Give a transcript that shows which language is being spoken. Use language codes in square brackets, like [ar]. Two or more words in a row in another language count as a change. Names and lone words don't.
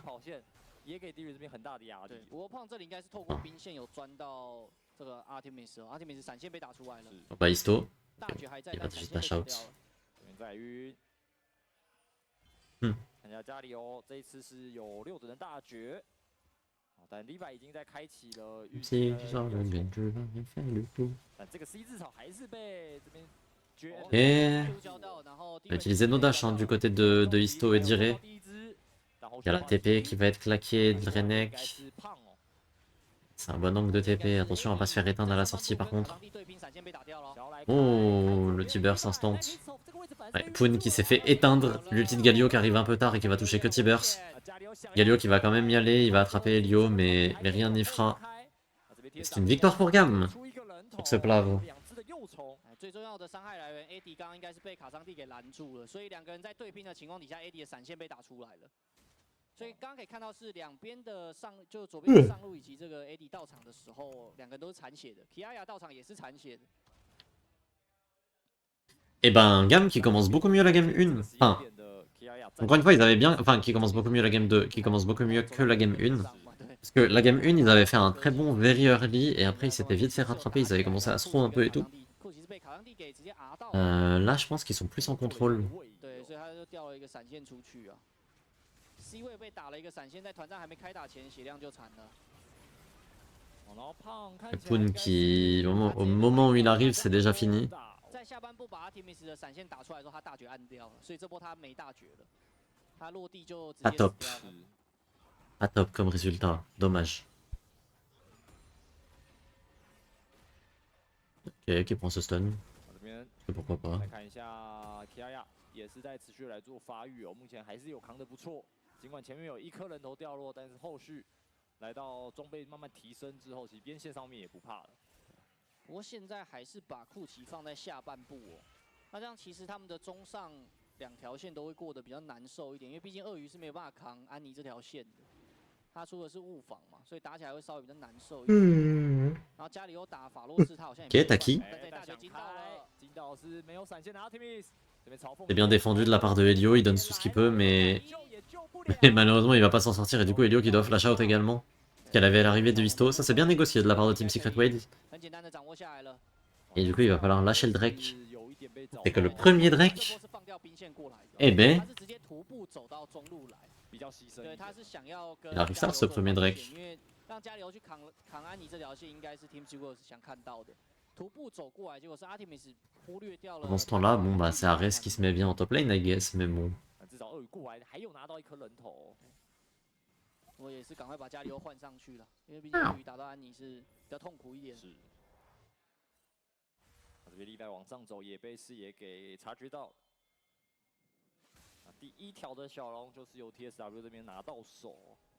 [zh] 也给 Diri 这边很大的压力。不过胖这里应该是透过兵线有钻到这个 Artemis 闪现被打出来了。 [fr] Bah, Isto. [zh] 大绝还在， [fr] Il va [zh] 但 [fr] tout de [zh] 闪 [fr] suite [zh] 现 [fr] dash [zh] 被打 [fr] out. [zh] 掉了。在于，看一下家里哦，这一次是有6人大绝，但 Levi 已经在开启了预期。但这个 C 字草还是被这边 [fr] Et... On va utiliser nos dash hein, du côté de Isto et Diri. Il y a la TP qui va être claquée, Drenek. C'est un bon angle de TP, attention à pas se faire éteindre à la sortie par contre. Oh, le T-Burst instant. Ouais, Poon qui s'est fait éteindre, l'ulti de Galio qui arrive un peu tard et qui va toucher que T-Burst. Galio qui va quand même y aller, il va attraper Helio mais rien n'y fera. C'est une victoire pour Gam sur ce plave. [zh] 右冲，最重要的伤害来源 AD 刚刚应该是被卡桑蒂给拦住了，所以两个人在对拼的情况底下 ，AD 的闪现被打出来了。所以刚刚可以看到是两边的就左边的上路以及这个 AD 到场的时候，两个人都是残血的 ，Kiaya 到场也是残血的。 [fr] Et ben, Gam qui commence beaucoup mieux la game 1. Enfin, encore une fois, ils avaient bien. Enfin, qui commence beaucoup mieux la game 2, qui commence beaucoup mieux que la game 1. Parce que la game 1, ils avaient fait un très bon [en] very early, [fr] et après, ils s'étaient vite fait rattraper, ils avaient commencé à se roll un peu et tout. Là, je pense qu'ils sont plus en contrôle. Poon qui, au moment où il arrive, c'est déjà fini. [zh] 在下半部把 Artemis 的闪现打出来之后，他大绝按掉了，所以这波他没大绝了，他落地就直接死掉了。 [fr] Pas top comme résultat, dommage. Ok, qui prend ce stun. Pourquoi pas. [zh] 来看一下 Kiaya 也是在持续来做发育哦，目前还是有扛得不错。尽管前面有一颗人头掉落，但是后续来到装备慢慢提升之后，其实边线上面也不怕了。不过现在还是把库奇放在下半部哦，那这样其实他们的中上两条线都会过得比较难受一点，因为毕竟鳄鱼是没有办法扛安妮这条线的，他出的是误防嘛，所以打起来会稍微比较难受一点。然后家里有打法洛斯，他好像也。 [fr] Ok, Taki. C'est bien défendu de la part de Helio, il donne tout ce qu'il peut, mais malheureusement il va pas s'en sortir, et du coup Helio qui doit [en] flash out [fr] également. Qu'elle avait à l'arrivée de Histo, ça c'est bien négocié de la part de Team Secret Wade. Et du coup il va falloir lâcher le Drake. C'est que le premier Drake, eh ben, il arrive tard ce premier Drake. Pendant ce temps-là, bon bah c'est Ares qui se met bien en [en] top lane I guess, [fr] mais bon. [zh] 我也是赶快把加里欧换上去了，因为毕竟鱼打到安妮是比较痛苦一点。是。这边历代往上走也被视野给察觉到了。第一条的小龙就是由 TSW 这边拿到手。